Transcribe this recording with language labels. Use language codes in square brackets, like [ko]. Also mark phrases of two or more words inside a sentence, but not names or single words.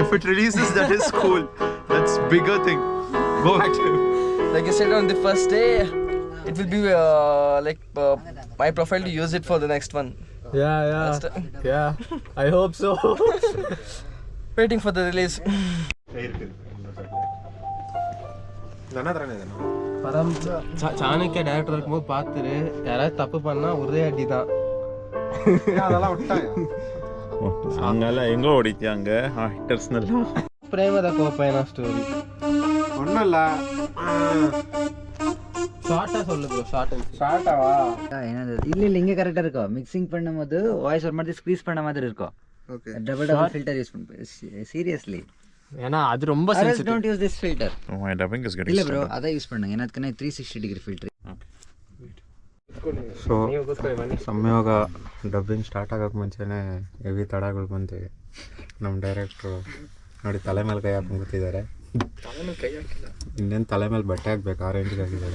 [en] If it releases, that is cool. That's bigger thing. Go active. like you said on the first day, it will be my profile to use it for the next one. Yeah, I hope so. Waiting for the release. [ta] பரம் சாணக்கிய டேரக்டர் இருக்கும்போது பார்த்துரு யாராவது தப்பு பண்ணா ஒரே அடி தான். [kn] ಹಂಗಲ್ಲ ಹೆಂಗೋ ಹೊಡಿತ್ಯಾಂಗ ಆಕ್ಟರ್ಸ್ನೆಲ್ಲ ಪ್ರೇಮದ ಕೋಪೇನ ಸ್ಟೋರಿ [ta] ஒன்றும் ஷார்ட்டா சொல்லு ப்ரோ. ஷார்ட்டாவா இல்ல ಹಿಂಗೆ கரெக்டா இருக்கும். மிக்சிங் பண்ணும்போது வாய்ஸ் ஒரு மாதிரி ஸ்க்வீஸ் பண்ண மாதிரி இருக்கும். ஓகே [en] double filter use [ta] பண்ணு சீரியஸ்லி. ஏன்னா அது ரொம்ப [en] Sensitive. Don't use this filter. My dubbing is getting [ta] இல்ல bro அத யூஸ் பண்ணுங்க. [kn] ಏನದಕ್ಕೆ 360 [en] degree filter. [kn] ಸೊ ಸಂಯೋಗ [en] dubbing start [kn] ಆಗೋಕ್ಕೆ ಮುಂಚೆನೇ ಹೆವಿ ತಡಗಳು ಬಂದು ನಮ್ಮ ಡೈರೆಕ್ಟ್ರು ನೋಡಿ ತಲೆ ಮೇಲೆ ಕೈ ಹಾಕೊಂಡು ಕೂತಿದ್ದಾರೆ. ಇನ್ನೇನು ತಲೆ ಮೇಲೆ ಬಟ್ಟೆ ಹಾಕ್ಬೇಕು ಆ ರೇಂಜ್ಗೆ ಆಗಿದ್ದಾರೆ.